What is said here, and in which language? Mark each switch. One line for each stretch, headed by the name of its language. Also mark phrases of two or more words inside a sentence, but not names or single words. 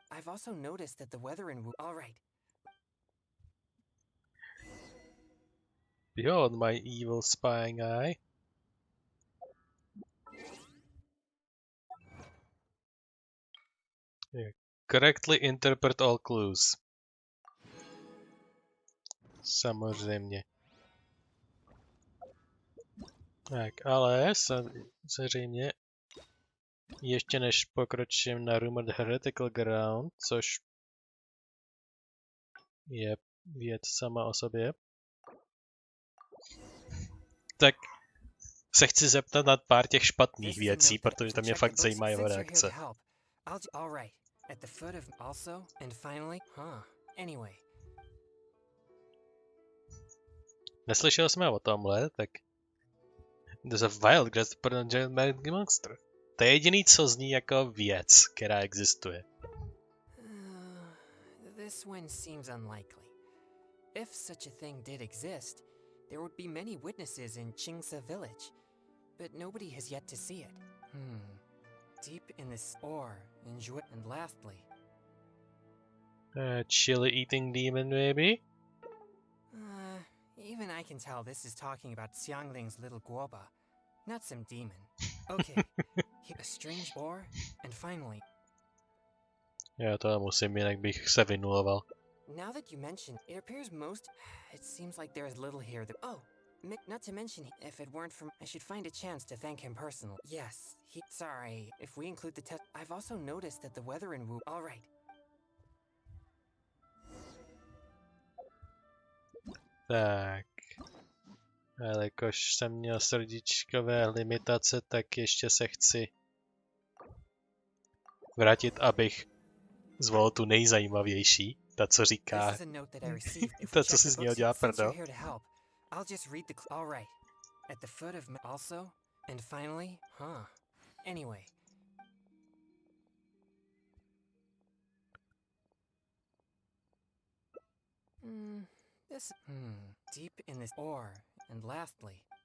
English: I've also noticed that the weather in All right. Behold my evil spying eye. Correctly interpret all clues.
Czech: Samozřejmě. Tak, ale samozřejmě ještě než pokročím na Rumored Heretical Ground, což je věc sama o sobě, tak se chci zeptat na pár těch špatných věcí, protože to mě fakt zajímá jeho reakce. Neslyšel jsme o tomhle, tak
English: there's a wild grass for a giant magic monster.
Czech: To je jediný, co zní jako věc, která existuje.
English: This one seems unlikely. If such a thing did exist, there would be many witnesses in Qingsa village, but nobody has yet to see it. Deep in this ore, and lastly... Chili-eating demon, maybe? Even I can tell this is talking about Xiangling's little guoba, not some demon. Okay, a strange ore, and finally...
Czech: Já to musím, jinak bych se vynuloval.
English: Now that you mention, it appears most... It seems like there is little here that... Oh, not to mention, if it weren't for... I should find a chance to thank him personally. Yes, sorry, if we include the test... I've also noticed that the weather in Wu... All right.
Czech: Tak. Ale jakož jsem měl srdíčkové limitace, tak ještě se chci vrátit, abych zvolil tu nejzajímavější. Ta, co říká... Ta, co si z něho dělá prdel.
English: Deep in this ore, and lastly...